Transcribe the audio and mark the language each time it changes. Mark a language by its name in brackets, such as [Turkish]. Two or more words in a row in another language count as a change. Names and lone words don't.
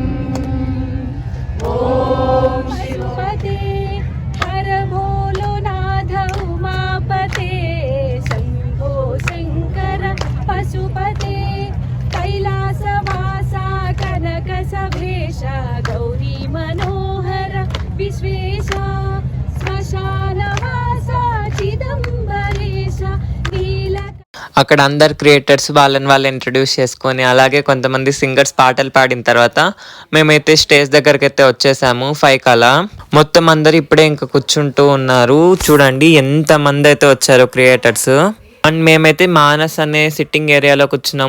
[Sanskrit] ओम शिवपते हर भोलो नाथ उमापते शंभो शंकर पशुपते कैलासवासा कनक सभेशा गौरी मनोहर विश्वेशा श्मशानवासा चिदंबरेशा नील. [Telugu] అక్కడ అందరు క్రియేటర్స్ వాళ్ళని వాళ్ళు ఇంట్రడ్యూస్ చేసుకొని అలాగే కొంతమంది సింగర్స్ పాటలు పాడిన తర్వాత మేమైతే స్టేజ్ దగ్గరికి అయితే వచ్చేసాము 5 కలా. మొత్తం అందరు ఇప్పుడే ఇంకా కూర్చుంటూ ఉన్నారు. చూడండి ఎంత మంది అయితే వచ్చారు క్రియేటర్స్. అండ్ మేమైతే మానస్ అనే సిట్టింగ్ ఏరియాలో కూర్చున్నాము.